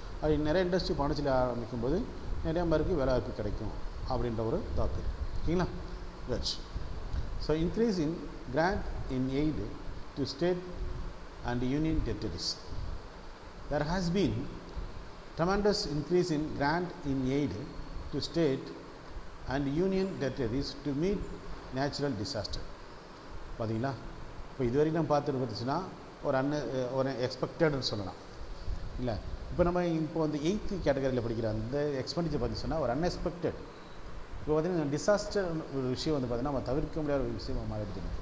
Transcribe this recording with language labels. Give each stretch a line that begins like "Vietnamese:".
Tamil: அது நிறைய இண்டஸ்ட்ரி பாண்டிச்சேரி ஆரம்பிக்கும் போது நிறைய பேருக்கு வேலை வாய்ப்பு கிடைக்கும் அப்படின்ற ஒரு தாக்கு. ஓகேங்களா?
English: Which so increase in grant in aid to state and union territories. There has been tremendous increase in grant in aid to state and union territories to meet natural disaster.
Tamil: பார்த்தீங்களா? இப்போ இது வரைக்கும் நம்ம பார்த்துட்டு பார்த்துச்சுன்னா ஒரு எக்ஸ்பெக்டட்னு சொல்லலாம் இல்லை. இப்போ வந்து 8th கேட்டகரியில் படிக்கிற அந்த எக்ஸ்பெண்டிச்சர் பார்த்துச்சுன்னா ஒரு அன்எக்ஸ்பெக்டட். இப்போ பார்த்தீங்கன்னா டிசாஸ்டர் ஒரு விஷயம் வந்து பார்த்தீங்கன்னா நம்ம தவிர்க்க முடியாத ஒரு விஷயமாக மாறிடுது.